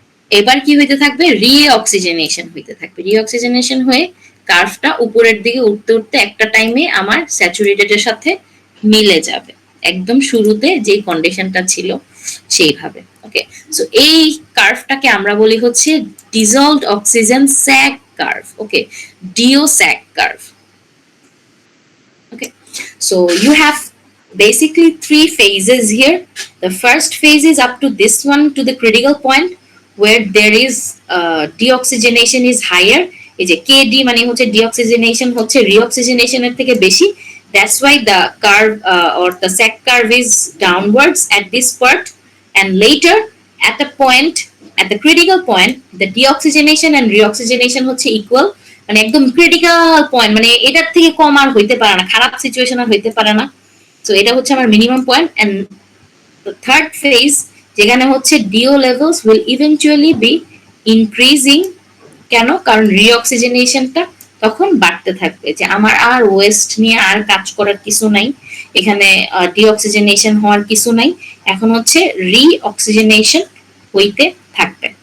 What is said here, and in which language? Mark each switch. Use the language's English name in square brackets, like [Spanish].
[Bangla] এবার কি হইতে থাকবে, রিঅক্সিজেনেশন হইতে থাকবে। রিঅক্সিজেনেশন হয়ে কার্ভটা উপরের দিকে উঠতে উঠতে একটা টাইমে আমার স্যাচুরেটেডের সাথে মিলে যাবে, একদম শুরুতে যে কন্ডিশনটা ছিল সেইভাবে। ওকে, সো এই কার্ভটাকে আমরা বলি হচ্ছে dissolved oxygen স্যাগ curve. Okay, deo স্যাগ curve. [English] Okay, so you have basically 3 phases here. The first phase is up to this one, to the critical point where there is deoxygenation is higher. [Bangla] এই যে KD মানে হচ্ছে [English] deoxygenation হচ্ছে reoxygenation এর থেকে বেশি, that's why the curve or the sag curve is downwards at this part, and later at the point, at the critical point, the deoxygenation and reoxygenation হচ্ছে equal, [Bangla] মানে একদম ক্রিটিক্যাল পয়েন্ট, মানে এটার থেকে কম আর হইতে পারে না, [English] খারাপ সিচুয়েশন আর হইতে পারে না। [Bangla] সো এটা হচ্ছে আমার minimum point. [English] And third phase, যেখানে হচ্ছে DO levels will eventually be increasing. কেন? [Bangla] কারণ রিঅক্সিজেনেশনটা তখন বাড়তে থাকবে, যে আমার আর ওয়েস্ট নিয়ে আর কাজ করার কিছু নাই, এখানে ডিঅক্সিজেনেশন হওয়ার কিছু নাই, এখন হচ্ছে রিঅক্সিজেনেশন হইতে থাকবে।